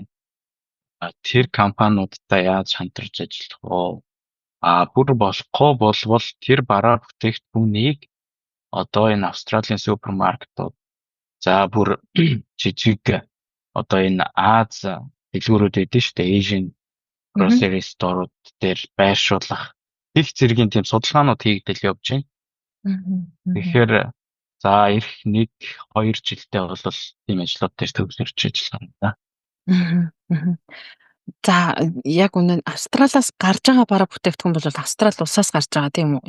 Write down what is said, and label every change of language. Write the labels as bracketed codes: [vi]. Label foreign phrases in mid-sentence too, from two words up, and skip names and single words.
[mn] Тэр компаниудтай яаж хамтарч ажиллах вэ? Бүр болохгүй болвол тэр бараа бүтээгдэхүүнийг одоо энэ Австралийн супермаркетууд за бүр жижиг одоо энэ Аз дэлгүүрүүд эдэн шүү дээ. [en] Asian grocery store-ууд [mn] дээр байршуулах их зэргийн тийм судалгаанууд хийгдэл явж байна. Тэгэхээр за эх 1-2 жилдээ бол тийм ажлууд дээр төвлөрч ажиллах юм да. За яг үнэн Австралиас гарч байгаа бараа бүтээгдэхүүн бол Австрали улсаас гарч байгаа тийм үү?